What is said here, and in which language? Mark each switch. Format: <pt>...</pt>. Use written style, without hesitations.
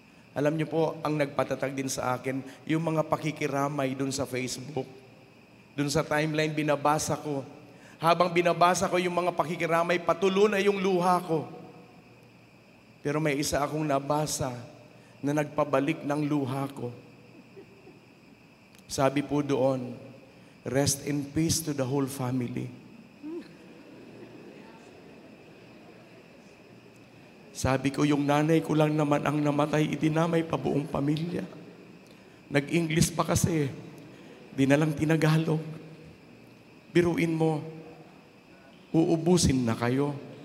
<tl>Alam niyo po, ang nagpatatag din sa akin, yung mga pakikiramay dun sa Facebook, dun sa timeline binabasa ko, Habang binabasa ko yung mga pakikiramay, patulo na yung luha ko. Pero may isa akong nabasa na nagpabalik ng luha ko. Sabi po doon,</tl> <en>rest in peace to the whole family.</en> <tl>Sabi ko, yung nanay ko lang naman ang namatay, idinamay pa buong pamilya. Nag-English pa kasi, di na lang tinagalog. Biruin mo, uubusin na kayo.</tl>